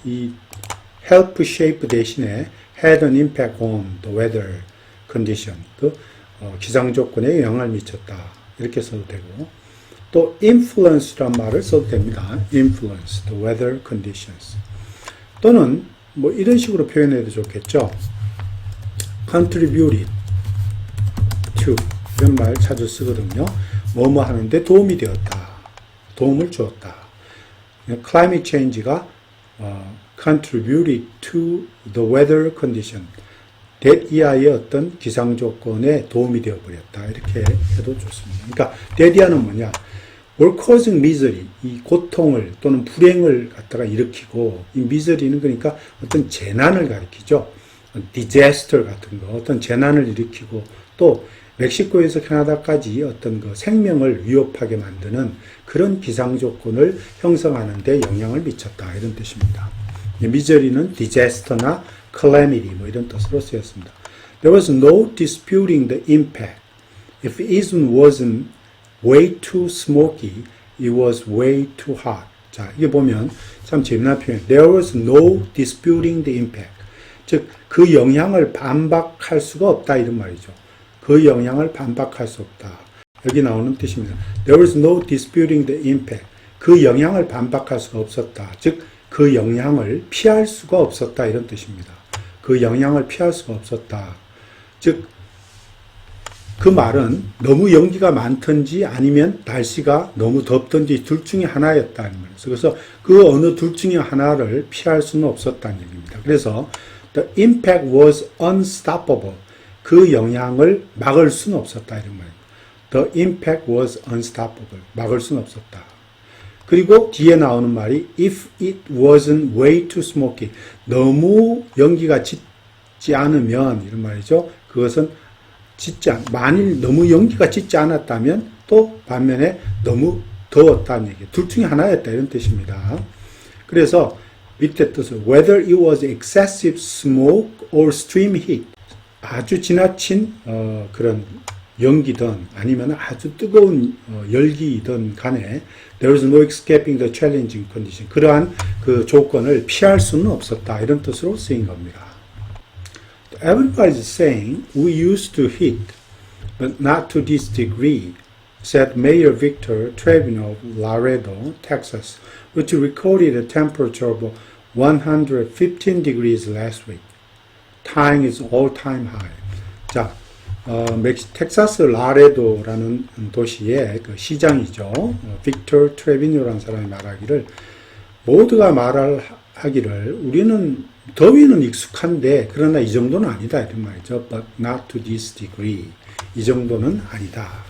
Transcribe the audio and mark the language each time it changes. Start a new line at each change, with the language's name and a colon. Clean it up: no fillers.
Korean: 이
English: help shape
Korean: 대신에
English: had an impact on the weather condition
Korean: 기상 조건에 영향을 미쳤다 이렇게 써도 되고 또 influence란 말을 써도 됩니다.
English: influence the weather conditions
Korean: 또는 이런 식으로 표현해도 좋겠죠.
English: contributed to
Korean: 이런 말 자주 쓰거든요. 뭐뭐 하는데 도움이 되었다. 도움을 주었다.
English: climate change가 contributed to the weather condition.
Korean: that 이하의 어떤 기상 조건에 도움이 되어 버렸다. 이렇게 해도 좋습니다. 그러니까 that 이하는 뭐냐?
English: or causing misery,
Korean: 이 고통을 또는 불행을 갖다가 일으키고, 이 misery는 그러니까 어떤 재난을 가리키죠. disaster 같은 거, 어떤 재난을 일으키고, 또 멕시코에서 캐나다까지 어떤 그 생명을 위협하게 만드는 그런 기상 조건을 형성하는 데 영향을 미쳤다, 이런 뜻입니다. misery는 disaster나 calamity 뭐 이런 뜻으로 쓰였습니다.
English: There was no disputing the impact. If it wasn't way too smoky, it was way too hot.
Korean: 자, 이게 보면 참 재미난 표현.
English: There was no disputing the impact.
Korean: 즉, 그 영향을 반박할 수가 없다, 이런 말이죠. 그 영향을 반박할 수 없다. 여기 나오는 뜻입니다. There was no disputing the impact. 그 영향을 반박할 수가 없었다. 즉, 그 영향을 피할 수가 없었다, 이런 뜻입니다. 그 영향을 피할 수가 없었다. 즉, 그 말은 너무 연기가 많든지 아니면 날씨가 너무 덥든지 둘 중에 하나였다는 말이죠. 그래서 그 어느 둘 중에 하나를 피할 수는 없었다는 얘기입니다. 그래서
English: the impact was unstoppable.
Korean: 그 영향을 막을 수는 없었다, 이런 말입니다.
English: The impact was unstoppable.
Korean: 막을 수는 없었다. 그리고 뒤에 나오는 말이
English: if it wasn't way too smoky.
Korean: 너무 연기가 짙지 않으면, 이런 말이죠. 그것은 만일 너무 연기가 짙지 않았다면 또 반면에 너무 더웠다는 얘기. 둘 중에 하나였다, 이런 뜻입니다. 그래서 밑에 뜻은
English: whether it was excessive smoke or stream heat.
Korean: 아주 지나친 그런 연기든 아니면 아주 뜨거운 열기이든 간에
English: there was no escaping the challenging condition.
Korean: 그러한 그 조건을 피할 수는 없었다, 이런 뜻으로 쓰인 겁니다.
English: Everybody's saying we used to heat, but not to this degree, said Mayor Victor Trevino of Laredo, Texas, which recorded a temperature of 115 degrees last week, tying its all-time high.
Korean: 자, 텍사스 라레도라는 도시의 그 시장이죠. 빅터 트레비노라는 사람이 말하기를, 모두가 말하기를 우리는 더위는 익숙한데 그러나 이 정도는 아니다, 이런 말이죠.
English: But not to this degree.
Korean: 이 정도는 아니다.